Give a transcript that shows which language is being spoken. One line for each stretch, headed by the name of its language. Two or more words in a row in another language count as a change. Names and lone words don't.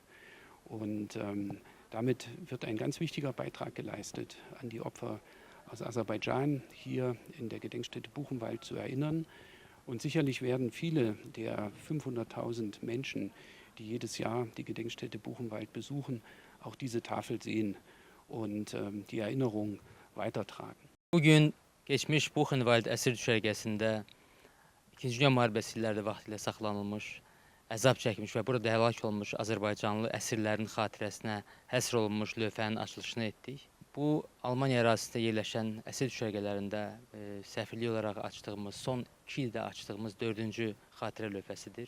German: Und damit wird ein ganz wichtiger Beitrag geleistet, an die Opfer aus Aserbaidschan hier in der Gedenkstätte Buchenwald zu erinnern. Und sicherlich werden viele der 500.000 Menschen, die jedes Jahr die Gedenkstätte Buchenwald besuchen, auch diese Tafel sehen und die Erinnerung weitertragen.
Azerbaijani: Bugün geçmiş Buchenwald əsir düşərgəsində 2. Dünya müharibəsi illərdə vaxtilə saxlanılmış, əzab çəkmiş və burada həlak olmuş Azərbaycanlı əsirlərin xatirəsinə həsr olunmuş lövhənin açılışını etdik. Bu, Almaniya ərazisində yerləşən əsir düşərgələrində səfirlik olaraq açdığımız, son 2 ildə açdığımız 4-cü xatirə lövhəsidir.